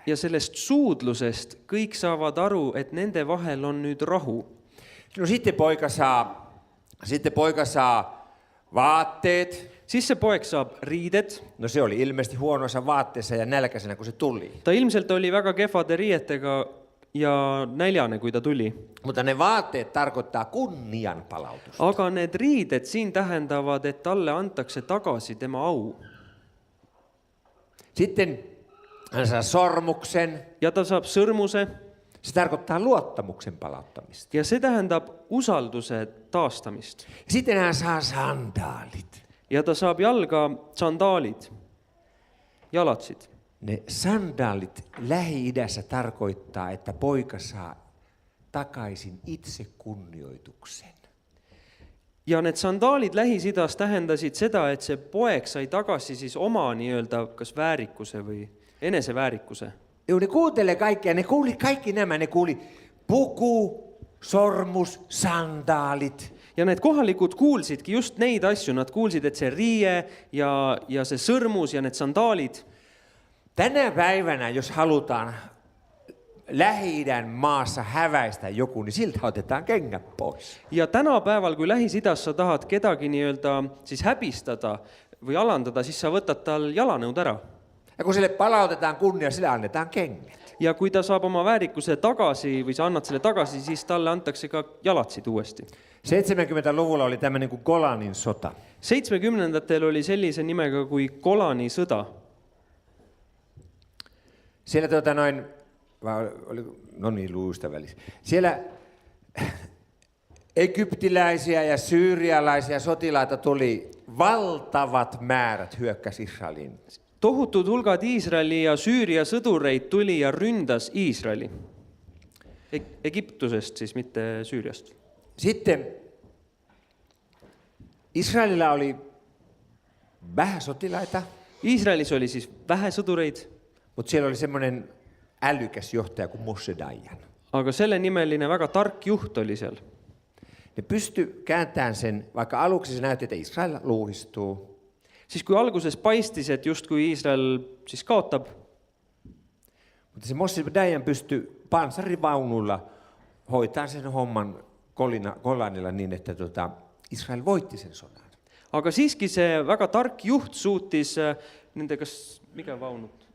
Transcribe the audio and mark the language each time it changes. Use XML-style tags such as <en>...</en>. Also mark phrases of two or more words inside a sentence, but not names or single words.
<et>ja sellest suudlusest kõik saavad aru, et nende vahel on nüüd rahu.</et> <fi>No sitten poika saa vaatteet.</fi> <et>Siis se poeg saab riided.</et> <fi>No se oli ilmeisesti huonoissa vaatteissa ja nälkäisenä, kun se tuli.</fi> <et>Ta ilmselt oli väga kehvade riietega ja näljane, kui ta tuli.</et> <fi>Mutta ne vaatteet tarkoittaa kunnian palautusta.</fi> <et>Aga need riided siin tähendavad, et talle antakse tagasi tema au.</et> <fi>Sitten hän saa sormuksen.</fi> <et>Ja ta saab sõrmuse.</et> <fi>Se tarkoittaa luottamuksen palauttamista.</fi> <et>Ja se tähendab usalduse taastamist.</et> <fi>Sitten hän saa sandaalit.</fi> <et>Ja ta saab jalga sandaalid, jalatsid.</et> <fi>Ne sandaalit Lähi-idässä tarkoittaa, että poika saa takaisin itsekunnioituksen.</fi> <et>Ja need sandaalid Lähis-Idas tähendasid seda, et see poeg sai tagasi siis oma nii-öelda kas väärikuse või eneseväärikuse.</et> <fi>Ne kuuntelee kaikkea, ne kuuli kaikki nämä, ne kuuli puku, sormus, sandaalit.</fi> <et>Ja need kohalikud kuulsidki just neid asju, nad kuulsid, et see riie ja see sõrmus ja need sandaalid.</et> <fi>Tänä päivänä, jos halutaan Lähi-idän maassa häväistä joku, niin siltä otetaan kengät pois.</fi> <et>Ja tänapäeval, kui Lähis-Idas sa tahad kedagi nii-öelda siis häbistada või alandada, siis sa võtad tal jalanõud ära.</et> <fi>Ja kun sille palautetaan kunnia, sille annetaan kengät.</fi> <et>Ja kui ta saab oma väärikuse tagasi või sa annad selle tagasi, siis talle antakse ka jalatsid uuesti.</et> <fi>70-luvulla oli tämmöinen kuin Golanin sota.</fi> <et>70-ndatel oli sellise nimega kui Golani sõda.</et> <fi>Siellä luusta välissä. Siellä egyptiläisiä ja syyrialaisia sotilaita tuli valtavat määrät hyökkäs Israeliin.</fi> <et>Tohutud hulgad Iisraeli ja Süüria sõdureid tuli ja ründas Iisraeli. Egiptusest siis, mitte Süüriast.</et> <fi>Sitten Israelilla oli vähän sotilaita.</fi> <et>Iisraelis oli siis vähe sõdureid.</et> <fi>Mutta siellä oli semmoinen älykäs johtaja kuin Moshe Dayan.</fi> <et>Aga selle nimeline väga tark juht oli seal.</et> <fi>Ne pystyi kääntämään sen, vaikka aluksi se näytti, että Israel luuhistuu.</fi> <et>Siis kui alguses paistis, et just kui Iisrael siis kaotab.</et> <fi>Mutta se Moshe Dayan pystyi panssarivaunulla hoitamaan sen homman Golanilla niin, että Israel voitti sen sodan.</fi> <et>Aga siiski see väga tark juht suutis nende, kas</et> <fi>mikä vaunut?</fi>